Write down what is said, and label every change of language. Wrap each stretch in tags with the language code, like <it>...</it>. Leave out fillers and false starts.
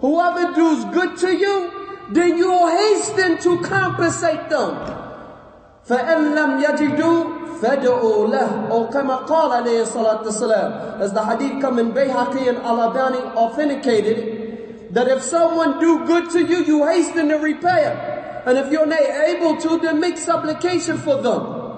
<en>Whoever does good to you, then you will hasten to compensate them.</en> <ar>فَإِنْ لَمْ يَجِدُوا فَدْعُوا لَهُ.</ar> <en>Or</en> <ar>كما قال عليه الصلاة والسلام.</ar> <en>As the hadith come in Bayhaqi and Al-Albani authenticated, that if someone do good to you, you hasten to repay it. And if you're not able to, then make supplication for them.</en>